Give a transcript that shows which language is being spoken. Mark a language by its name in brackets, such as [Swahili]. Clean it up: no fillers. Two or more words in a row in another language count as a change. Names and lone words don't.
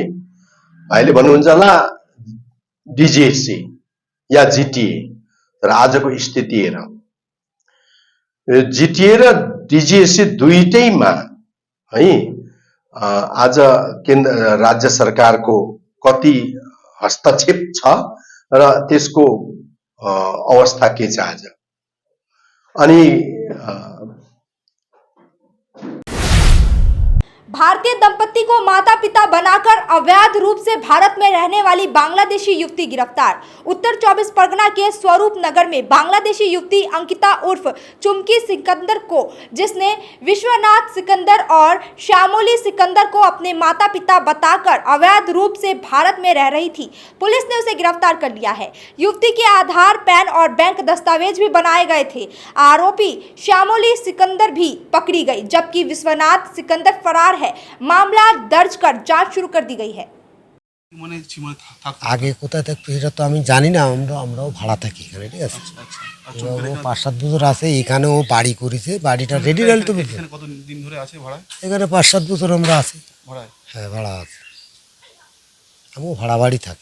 [Nepali] भाइले भन्नुहुन्छ होला डिजिएसी या जिटिए, तर आजको स्थिति हेर, जिटिए र डिजिएसी दुईटैमा है आज केन्द्र राज्य सरकारको कति हस्तक्षेप छ र त्यसको अवस्था के छ आज। अनि [Hindi] भारतीय दंपति को माता पिता बनाकर अवैध रूप से भारत में रहने वाली बांग्लादेशी युवती गिरफ्तार। उत्तर 24 परगना के स्वरूप नगर में बांग्लादेशी युवती अंकिता उर्फ चुमकी सिकंदर को, जिसने विश्वनाथ सिकंदर और श्यामोली सिकंदर को अपने माता पिता बताकर अवैध रूप से भारत में रह रही थी, पुलिस ने उसे गिरफ्तार कर लिया है। युवती के आधार, पैन और बैंक दस्तावेज भी बनाए गए थे। आरोपी श्यामोली सिकंदर भी पकड़ी गई, जबकि विश्वनाथ सिकंदर फरार है। मामला दर्ज कर जांच शुरू कर दी गई है। [Bangla] আগে কোথায় থাকতো সেটা তো আমি জানি না, আমরাও ভাড়া থাকি এখানে, ঠিক আছে। ও 5-7 বছর আছে এখানে, ও বাড়ি করেছে, বাড়িটা রেডি রাইল তো কতদিন ধরে আছে ভাড়া? এখানে 5-7 বছর আমরা আছি ভাড়ায়। হ্যাঁ, ভাড়া আছে, আমিও ভাড়া বাড়ি থাকি।